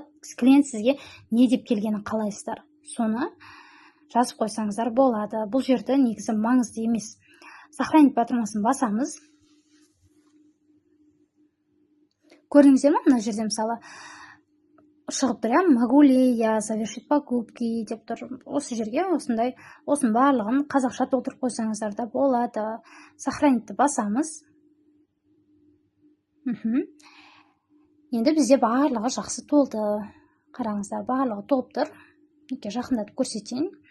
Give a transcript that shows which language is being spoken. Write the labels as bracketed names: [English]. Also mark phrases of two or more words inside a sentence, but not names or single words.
[Kazakh] Клиент сізге не деп келгенін қалайсыздар, соны жазып қойсаңыздар болады. Бұл жерде негізі маңызды емес. Сохранить батырмасын басамыз. Көрдіңіздер ме? Мына жерде мысалы шығып тұр, [Russian] могу ли я совершить покупки [Kazakh] деп тұр. Осы жерге осындай, осының барлығын қазақша толтырып қойсаңыздар да болады. Сохранитті басамыз. Енді бізде барлығы жақсы толды. Қараңыздар, барлығы толып тұр. Неке жақындатып көрсетейін.